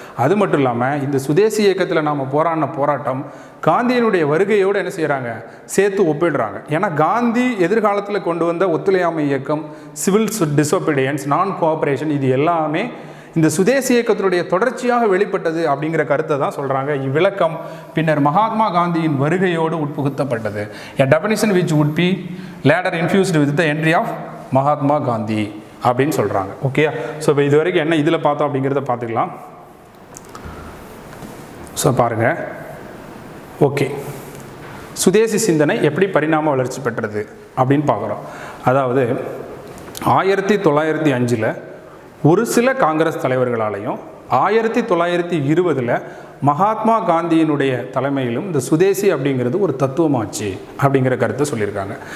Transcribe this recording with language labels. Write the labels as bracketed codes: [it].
[ta] அது மட்டும் இல்லாமல் இந்த சுதேசி இயக்கத்தில் நாம் போராடின போராட்டம் காந்தியினுடைய வருகையோடு என்ன செய்கிறாங்க? சேர்த்து ஒப்பிடுறாங்க. ஏன்னா காந்தி எதிர்காலத்தில் கொண்டு வந்த ஒத்துழையாமை இயக்கம், சிவில் டிசோபீடியன்ஸ், நான் கோஆப்ரேஷன், இது எல்லாமே இந்த சுதேசி இயக்கத்தினுடைய தொடர்ச்சியாக வெளிப்பட்டது அப்படிங்கிற கருத்தை தான் சொல்கிறாங்க. இவ்விளக்கம் பின்னர் மகாத்மா காந்தியின் வருகையோடு உட்புகுத்தப்பட்டது. [en] A definition which would be later infused with the entry of Mahatma Gandhi [ta] அப்படின்னு சொல்கிறாங்க. ஓகே, ஸோ இப்போ இது வரைக்கும் என்ன இதில் பார்த்தோம் அப்படிங்கிறத பார்த்துக்கலாம். ஸோ பாருங்கள். ஓகே, சுதேசி சிந்தனை எப்படி பரிணாம வளர்ச்சி பெற்றது அப்படின்னு பார்க்குறோம். அதாவது 1905 ஒரு சில காங்கிரஸ் தலைவர்களாலையும் 1920 மகாத்மா காந்தியினுடைய தலைமையிலும் இந்த சுதேசி அப்படிங்கிறது ஒரு தத்துவமாச்சு அப்படிங்கிற கருத்தை சொல்லியிருக்காங்க.